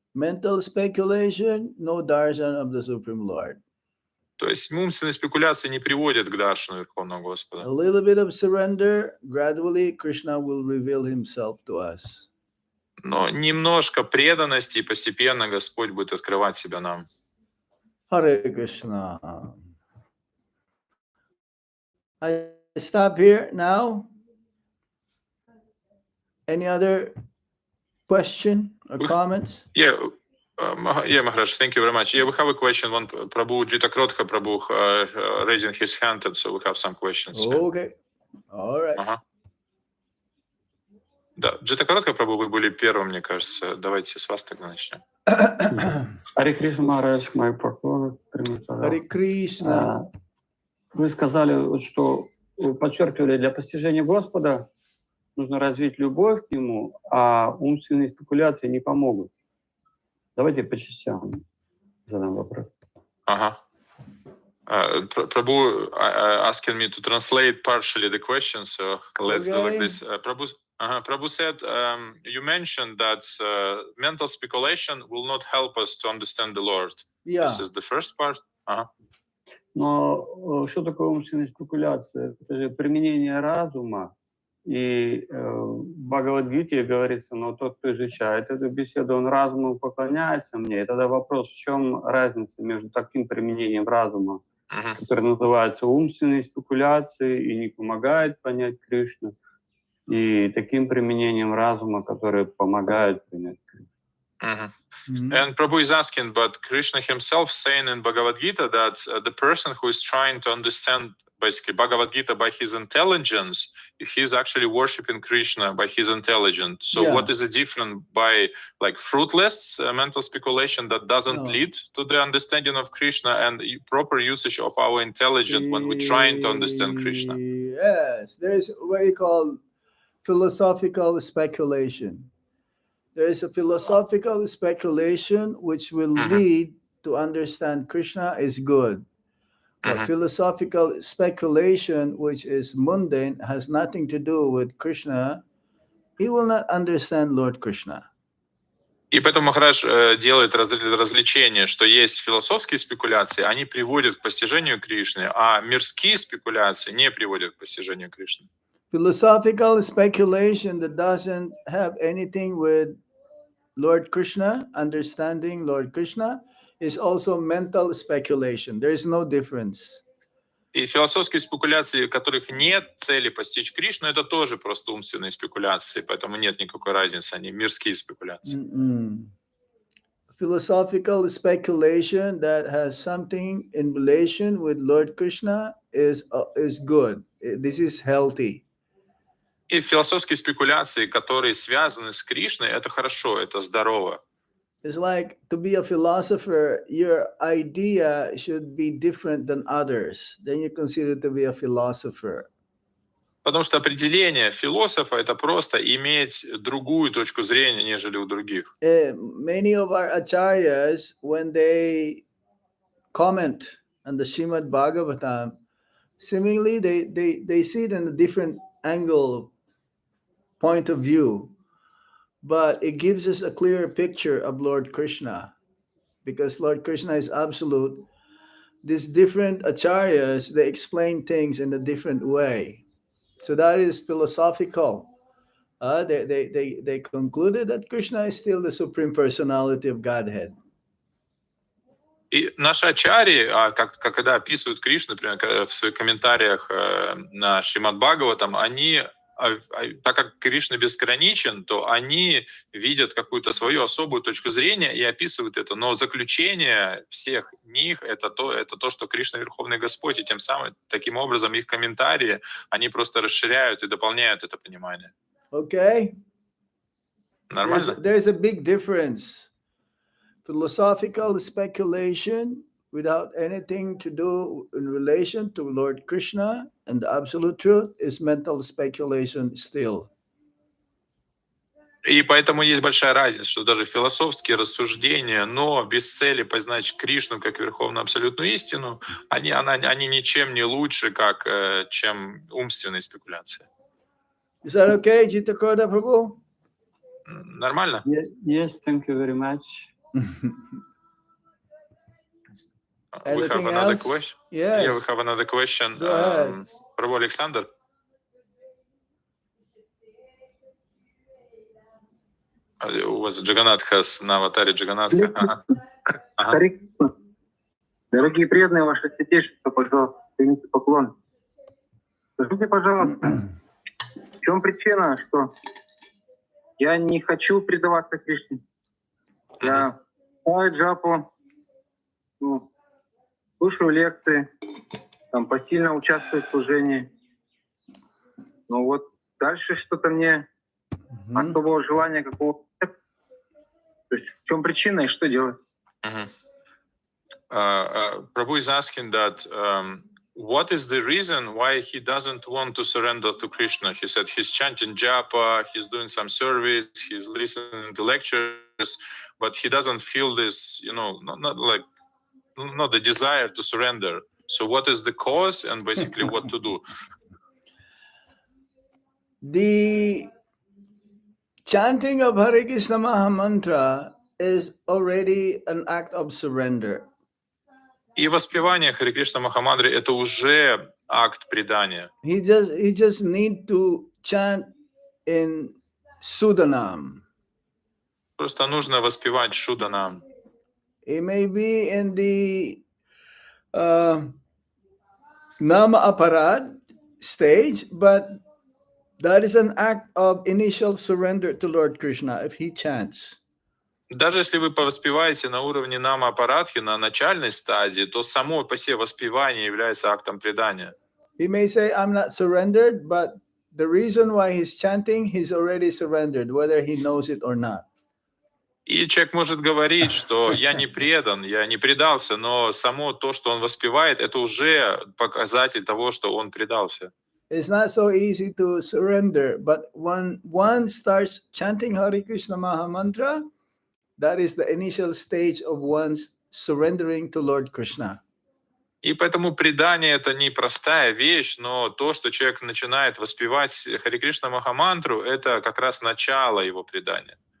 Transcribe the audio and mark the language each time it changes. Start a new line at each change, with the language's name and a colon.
English: Mental speculation, no darshan of the Supreme Lord.
Russian: То есть умственные спекуляции не приводят к даршану Верховного Господа.
English: A little bit of surrender, gradually Krishna will reveal himself to us.
Russian: Но немножко преданности, и постепенно Господь будет открывать себя нам.
English: Hare Krishna. I stop here now. Any other question or comments? Yeah, Maharaj, thank you very much. Yeah, we have a question. One Prabhu Jitakrodha Prabhu raising his hand, and so we have some questions. Okay. All right.
Russian: Да, Джитакоротко, Прабhu, вы были первым, мне кажется. Давайте с вас тогда начнем. Харе Кришна, Махарадж, мои поклоны. Харе Кришна. Вы сказали, что вы подчеркивали, для постижения Господа нужно развить любовь к Нему, а умственные спекуляции не помогут. Давайте по частям задам вопрос.
English: Prabhu asking me to translate partially the question, so let's do like this. Prabhu said, you mentioned that mental speculation will not help us to understand the Lord. Yeah. This is the first part.
Russian: Но что такое умственная спекуляция? Это же применение разума и Бхагавадгите говорится, но тот, кто изучает эту беседу, он разуму поклоняется мне. И тогда вопрос, в чем разница между таким применением разума, Мгм. который называется умственной спекуляцией и не помогает понять Кришну, и таким применением разума, который помогает понять Кришну. Mhm. Mhm.
English: And Prabhu is asking, but Krishna himself saying in Bhagavad Gita that the person who is trying to understand basically Bhagavad Gita by his intelligence, he's actually worshiping Krishna by his intelligence. So Yeah. what is the difference by like fruitless mental speculation that doesn't No. lead to the understanding of Krishna and proper usage of our intelligence when we're trying to understand Krishna? Yes, there is what you call philosophical speculation. There is a philosophical speculation which will Mhm. lead to understand Krishna is good. But Mhm. philosophical speculation, which is mundane, has nothing to do with Krishna. He will not understand Lord Krishna.
Russian: И поэтому Махарадж делает развлечение, что есть философские спекуляции, они приводят к постижению Кришны, а мирские спекуляции не приводят к постижению Кришны.
English: Philosophical speculation that doesn't have anything with Lord Krishna, understanding Lord Krishna, is also mental speculation. There is no difference.
Russian: И философские спекуляции, у которых нет цели постичь Кришну, это тоже просто умственные спекуляции, поэтому нет никакой разницы, они мирские спекуляции.
English: Philosophical speculation that has something in relation with Lord Krishna is good. This is healthy.
Russian: И философские спекуляции, которые связаны с Кришной, это хорошо, это здорово.
English: It's like to be a philosopher, your idea should be different than others. Then you consider to be a philosopher.
Russian: Потому что определение философа — это просто иметь другую точку зрения, нежели у других.
English: Many of our acharyas, when they comment on the Srimad Bhagavatam, seemingly they see it in a different angle, point of view, but it gives us a clearer picture of Lord Krishna, because Lord Krishna is absolute. These different acharyas, they explain things in a different way. So that is philosophical. They concluded that Krishna is still the Supreme Personality of Godhead.
Russian: И наши ачарьи, когда описывают Кришну, например, в своих комментариях на Шримад Бхагаватам, они, так как Кришна безграничен, то они видят какую-то свою особую точку зрения и описывают это. Но заключение всех них — это то, что Кришна — Верховный Господь, и тем самым, таким образом, их комментарии, они просто расширяют и дополняют это понимание.
English: Okay?
Russian: Нормально?
English: There's a big difference. Philosophical speculation without anything to do in relation to Lord Krishna and the absolute truth is mental speculation still.
Russian: И поэтому есть большая разница, что даже философские рассуждения, но без цели познать Кришну как Верховную Абсолютную Истину, они ничем не лучше, чем умственные спекуляции.
English: Is that okay, Jitakoda Prabhu?
Russian: Нормально?
English: Yes, thank you very much. We have Anything another else? question. Yes. Yeah, we have another question. Go ahead. Prabhu Alexander.
Russian: У вас Джаганатха на аватаре Джаганатха. Ага. Дорогие преданные, ваше святейшество, пожалуйста, примите поклон. Скажите, пожалуйста, в чем причина, что я не хочу предаваться Кришне? Я читаю джапу, слушаю лекции, посильно участвую в служении. Но вот дальше что-то мне особого желания какого-то нет. То есть в чем причина и что делать?
English: Prabhu is asking that what is the reason why he doesn't want to surrender to Krishna? He said he's chanting japa, he's doing some service, he's listening to lectures, but he doesn't feel this, not the desire to surrender. So what is the cause and basically what to do? The chanting of Hare Krishna Maha Mantra is already an act of surrender.
Russian: И воспевание Харе Кришна Махамантры — это уже акт предания.
English: He just need to chant in Sudanam.
Russian: Просто нужно воспевать Шуданам.
English: It may be in the Nama Aparad stage, but that is an act of initial surrender to Lord Krishna if he chants.
Russian: Даже если вы повоспеваете на уровне нама апарадхи, на начальной стадии, то само по себе воспевание является актом предания.
English: He may say, I'm not surrendered, but the reason why he's chanting, he's already surrendered, whether he knows it or not.
Russian: И человек может говорить, что я не предан, я не предался, но само то, что он воспевает, это уже показатель того, что он предался.
English: It's not so easy to surrender, but when one starts chanting Hare Krishna Maha Mantra, that is the initial stage of one's surrendering to Lord Krishna.
Russian: И поэтому предание — это не простая вещь, но то, что человек начинает воспевать Харе Кришна Махамантру, это как раз начало его предания.